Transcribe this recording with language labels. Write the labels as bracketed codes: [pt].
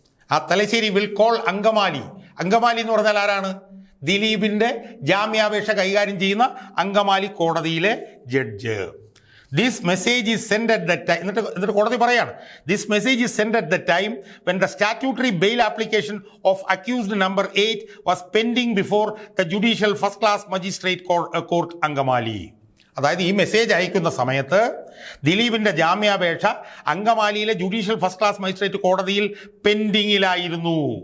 [ml] ആ Thalassery [en] will call [ml] Angamaly. Angamaly എന്ന് പറഞ്ഞാൽ ആരാണ്? ദിലീപിൻ്റെ ജാമ്യാപേക്ഷ കൈകാര്യം ചെയ്യുന്ന അങ്കമാലി കോടതിയിലെ judge. [en] This message is sent at that time. [ml] എന്നിട്ട് കോടതി പറയാണ്, [en] this message is sent at the time when the statutory bail application of accused number 8 was pending before the judicial first class magistrate court Angamaly. [ml] അതായത് ഈ message അയക്കുന്ന സമയത്ത് ദിലീപിൻ്റെ ജാമ്യാപേക്ഷ അങ്കമാലിയിലെ judicial first class magistrate കോടതിയിൽ പെൻഡിങ്ങിലായിരുന്നു.